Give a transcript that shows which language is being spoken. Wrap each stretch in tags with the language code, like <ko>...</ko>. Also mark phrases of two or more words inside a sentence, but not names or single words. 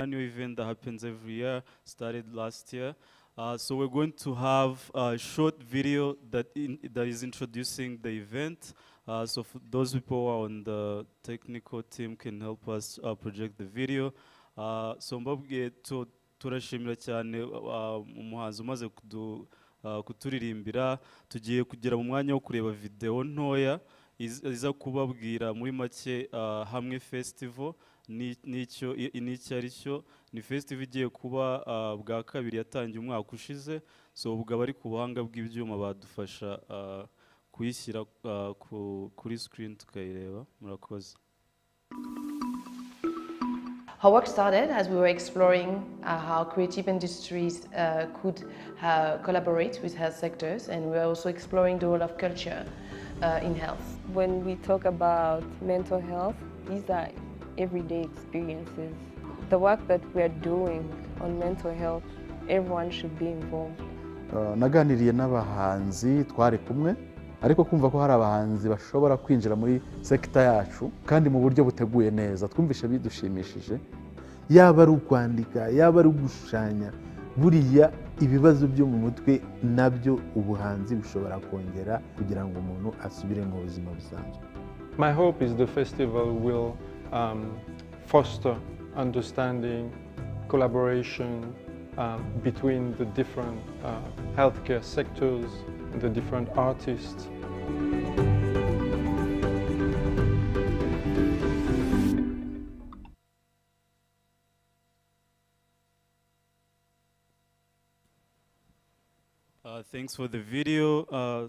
<en>Annual event that happens every year, started last year. So we're going to have a short video that is introducing the event. So for those people who are on the technical team can help us project the video.</en> <rw>So mbabwiye turashimira cyane umuhanzi umaze kuturirimbira. Tugiye kugera mu mwanya wo kureba video ntoya iza kubabwira muri make Hamwe Festival n'icyo ari cyo. Ni festival igiye kuba bwa kabiri yatangiye umwaka ushize. So ubwo abari ku buhanga bw'ibyuma badufasha kuyishyira kuri screen tukayireba. Murakoze.</rw> <en>Our work started as we were exploring how creative industries could collaborate with health sectors, and we were also exploring the role of culture in health. When we talk about mental health, these are everyday experiences. The work that we are doing on mental health, everyone should be involved.</en> <rw>Naganiriye n'abahanzi twari kumwe, ariko kumva ko hari abahanzi bashobora kwinjira muri sekta yacu kandi mu buryo buteguye neza, twumvishe bidushimishije. Yaba ari ukwandika, yaba ari gushushanya, buriya ibibazo byo mu mutwe nabyo ubuhanzi bushobora kongera kugira ngo umuntu asubire mu buzima busanzwe.</rw> <en>My hope is the festival will foster understanding, collaboration between the different healthcare sectors, the different artists. Thanks for the video.</en>